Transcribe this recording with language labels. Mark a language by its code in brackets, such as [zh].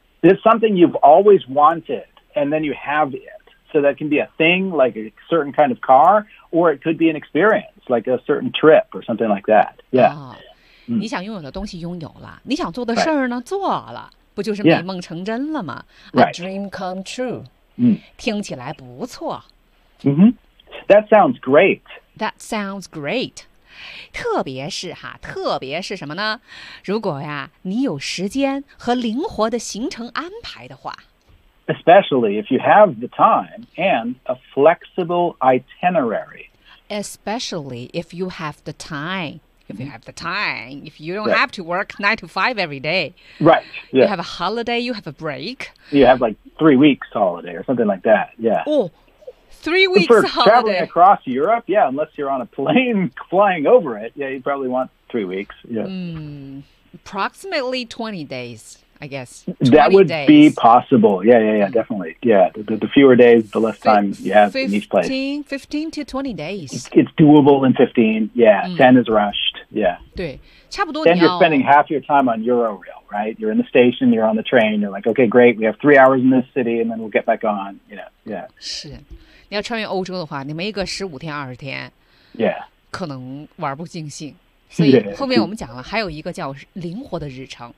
[en] it's something you've always wanted and then you have it. So that can be a thing like a certain kind of car or it could be an experience like a certain trip or something like that. Yeah.、 [zh] 哦、你想拥有的东西拥有了，你想做的事儿呢、 [en] right. [zh] 做了，不就是美梦成真了吗、 [en] yeah. A dream come true、 right. [zh] 听起来不错、 [en] mm-hmm. That sounds great. That sounds great. [zh] 特别是哈，特别是什么呢？如果呀，你有时间和灵活的行程安排的话 [en] ，especially if you have the time and a flexible itinerary. Especially if you have the time. If you have the time, if you don't、right. have to work 9 to 5 every day, right?、Yeah. You have a holiday. You have a break. You have like 3 weeks holiday or something like that. Yeah. Oh. 3 weeks for traveling across Europe, yeah, unless you're on a plane flying over it, yeah, you probably want 3 weeks. Yeah,、 approximately 20 days, I guess. That would、 days. Be possible. Yeah, yeah, yeah,、mm. definitely. Yeah, the fewer days, the less time you have in each place. 15 to 20 days. It's doable in 15. Yeah,、10 is rushed. Yeah. [zh] 对差不多 [en] Then you're spending half your time on Eurorail, right? You're in the station, you're on the train, you're like, okay, great, we have 3 hours in this city, and then we'll get back on. Yeah, yeah. [zh] 是你要穿越欧洲的话，你没一个15天20天 [en] ，Yeah， [zh] 可能玩不尽兴。所以后面我们讲了，还有一个叫灵活的日程。